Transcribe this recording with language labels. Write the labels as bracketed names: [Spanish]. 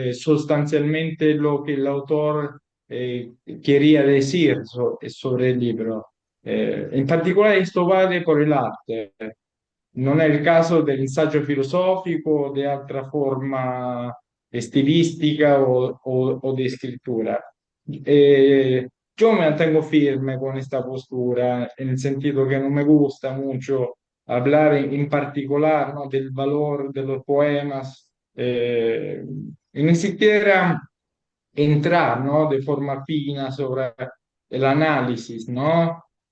[Spanish] Sostanzialmente lo que el autor quería decir sobre el libro. [Italian] In particolare questo vale per l'arte, non è il caso dell'insaggio filosofico o di altra forma stilistica o di scrittura. [Spanish] Yo me mantengo firme con esta postura, en el sentido que no me gusta mucho hablar en particular, ¿no? Del valor de los poemas, y ni siquiera entrar, ¿no? De forma fina sobre el análisis, ¿no?